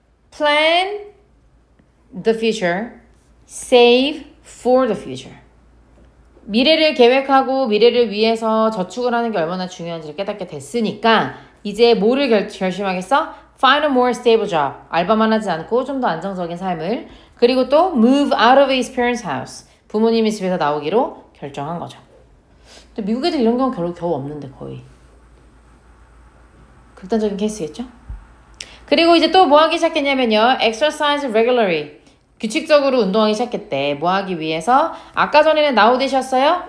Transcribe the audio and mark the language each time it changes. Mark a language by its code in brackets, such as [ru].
[en] Plan the future, save for the future. [ko] 미래를 계획하고 미래를 위해서 저축을 하는 게 얼마나 중요한지를 깨닫게 됐으니까 이제 뭐를 결심하겠어? [en] Find a more stable job. [ko] 알바만 하지 않고 좀 더 안정적인 삶을. 그리고 또 [en] move out of his parents' house. [ko] 부모님의 집에서 나오기로 결정한 거죠. 근데 미국 애들 이런 경우 겨우 없는데 거의. 극단적인 케이스겠죠? 그리고 이제 또 뭐 하기 시작했냐면요. [en] exercise regularly. [ko] 규칙적으로 운동하기 시작했대. 뭐 하기 위해서? 아까 전에는 now that이었어요.